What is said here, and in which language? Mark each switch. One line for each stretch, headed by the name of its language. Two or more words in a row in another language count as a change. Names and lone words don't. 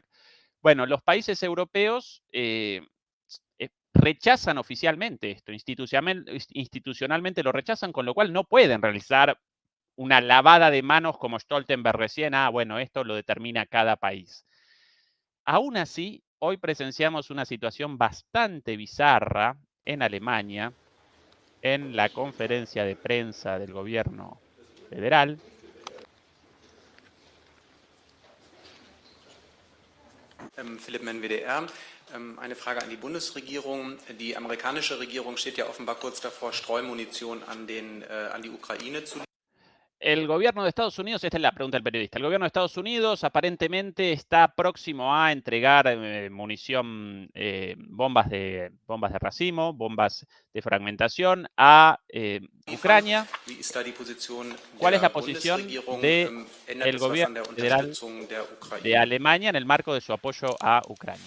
Spanish: Bueno, los países europeos rechazan oficialmente esto, institucionalmente lo rechazan, con lo cual no pueden realizar una lavada de manos como Stoltenberg recién, bueno, esto lo determina cada país. Aún así, hoy presenciamos una situación bastante bizarra en Alemania, en la conferencia de prensa del gobierno federal.
German: Philipp Menn, WDR. Eine Frage an die Bundesregierung. Die amerikanische Regierung steht ja offenbar kurz davor, Streumunition an die Ukraine zu liefern.
Spanish: El gobierno de Estados Unidos, esta es la pregunta del periodista, el gobierno de Estados Unidos aparentemente está próximo a entregar munición, bombas de racimo, bombas de fragmentación a Ucrania. ¿Cuál es la posición del gobierno federal de Alemania en el marco de su apoyo a Ucrania?